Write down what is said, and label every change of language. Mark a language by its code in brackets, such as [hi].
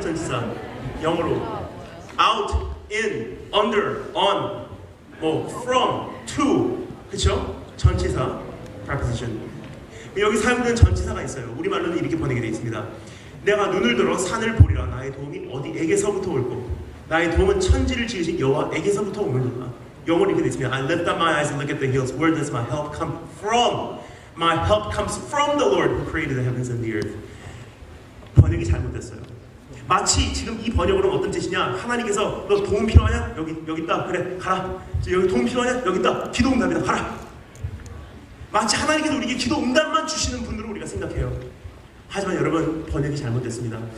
[ko] 전치사 영어로 out, in, under, on, 뭐 from, to 그쵸? 전치사 preposition 여기 사용되는 전치사가 있어요. 우리말로는 이렇게 번역이 되어 있습니다. 내가 눈을 들어 산을 보리라. 나의 도움이 어디에게서부터 올고 나의 도움은 천지를 지으신 여호와에게서부터 오느니라. 영어로 이렇게 되어 있습니다. [en] I lift up my eyes and look at the hills. Where does my help come from? My help comes from the Lord who created the heavens and the earth. [ko] 번역이 잘못됐어요. 마치 지금 이 번역으로는 어떤 뜻이냐? 하나님께서 너 도움 필요하냐? 여기 있다. 그래 가라. 여기 도움 필요하냐? 여기 있다. 기도 응답이다. 가라. 마치 하나님께서 우리에게 기도 응답만 주시는 분으로 우리가 생각해요. 하지만 여러분 번역이 잘못됐습니다.